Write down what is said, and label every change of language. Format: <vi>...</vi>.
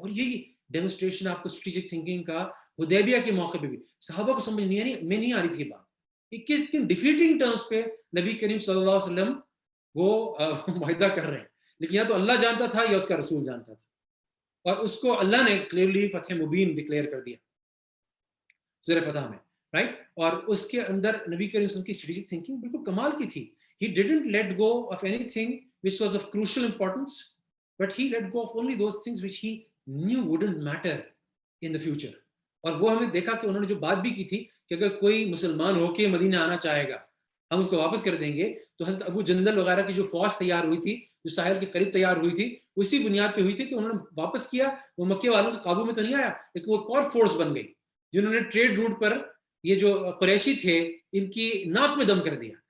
<ur>اور یہی ڈیمونسٹریشن آپ کو اسٹریٹجک تھنکنگ کا حدیبیہ کے موقع پہ بھی صحابہ کو سمجھ نہیں آ رہی تھی بات کہ کن</ur> <en>defeating terms</en> <ur>پہ نبی کریم صلی اللہ علیہ وسلم وہ معاہدہ کر رہے ہیں, لیکن یا تو اللہ جانتا تھا یا اس کا رسول جانتا تھا, اور اس کو اللہ نے کلیئرلی فتح مبین ڈکلیئر کر دیا سورہ فتح میں, رائٹ. اور اس کے اندر نبی کریم صلی اللہ علیہ وسلم کی اسٹریٹجک تھنکنگ بالکل کمال کی تھی.</ur> <en>He didn't let go of anything which was of crucial importance, but he let go of only those things which he knew wouldn't matter in the future.</en> <ur>اور وہ ہمیں دیکھا کہ انہوں نے جو بات بھی کی تھی کہ اگر کوئی مسلمان ہو کے مدینہ آنا چاہے گا ہم اس کو واپس کر دیں گے, تو حضرت ابو جندل وغیرہ کی جو فوج تیار ہوئی تھی, جو ساحل کے قریب تیار ہوئی تھی, اسی بنیاد پہ ہوئی تھی کہ انہوں نے واپس کیا. وہ مکے والوں کے قابو میں تو نہیں آیا, لیکن وہ ایک اور فورس بن گئی جنہوں نے ٹریڈ روٹ پر یہ جو قریشی تھے ان کی ناک میں دم کر دیا.</ur>